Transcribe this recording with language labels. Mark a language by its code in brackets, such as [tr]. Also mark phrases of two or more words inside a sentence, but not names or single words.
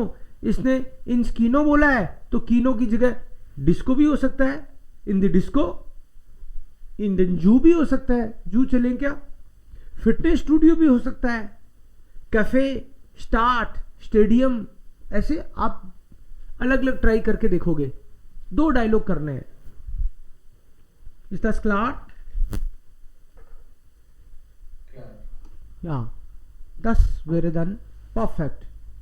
[hi] इसने [de] ins Kino [hi] बोला है तो कीनो की जगह डिस्को भी हो सकता है, [de] in die Disco, in den Zoo [hi] भी हो सकता है, जू चलें क्या। फिटनेस स्टूडियो भी हो सकता है, कैफे, स्टार्ट, स्टेडियम, ऐसे आप अलग अलग ट्राई करके देखोगे। 2 डायलॉग करने हैं। [de] Ist das klar? [hi] क्या [de] Ja, das wäre dann perfekt.